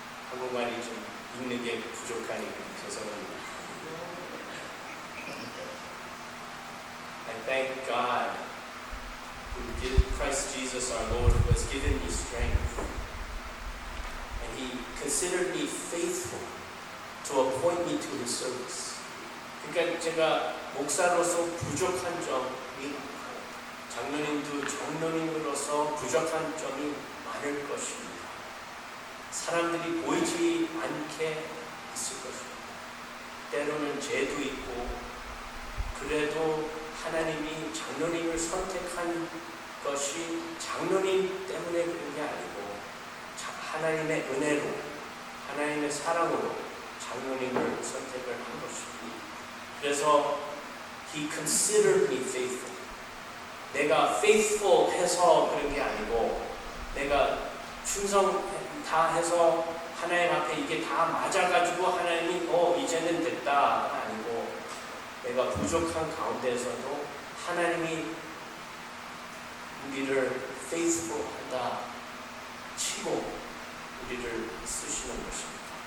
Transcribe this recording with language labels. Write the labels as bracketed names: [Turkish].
[Korean] 한국말이 좀 읽는 게 부족하니 죄송합니다. [English] I thank God who did Christ Jesus our Lord who has given me strength and He considered me faithful to appoint me to His service. [Korean] 그러니까 제가 목사로서 부족한 점이 많아요. 장로님도 장로님으로서 부족한 점이 많을 것입니다. 사람들이 보이지 않게 있을 것입니다. 때로는 죄도 있고 그래도 하나님이 장로님을 선택한 것이 장로님 때문에 그런 게 아니고 하나님의 은혜로 하나님의 사랑으로 장로님을 선택을 한 것입니다. 그래서 [English] He considered me faithful. [Korean] 내가 faithful 해서 그런 게 아니고 내가 충성 다 해서 하나님 앞에 이게 다 맞아가지고 하나님이 이제는 됐다가 아니고 내가 부족한 가운데서도 하나님이 우리를 faithful 하다 치고 우리를 쓰시는 것입니다.